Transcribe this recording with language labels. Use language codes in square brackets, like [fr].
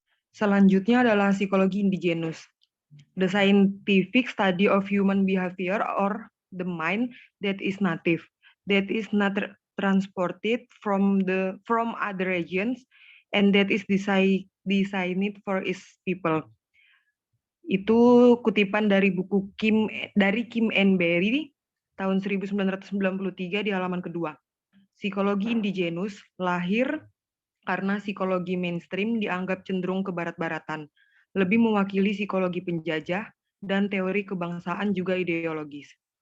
[id] Selanjutnya adalah psikologi indigenous. [en] The scientific study of human behavior or the mind that is native, that is not transported from other regions, and that is designed for its people. [id] Itu kutipan dari buku Kim and Berry tahun 1993 di halaman kedua. Psikologi indigenous lahir karena psikologi mainstream dianggap cenderung ke barat-baratan, lebih mewakili psikologi penjajah dan teori kebangsaan juga ideologis.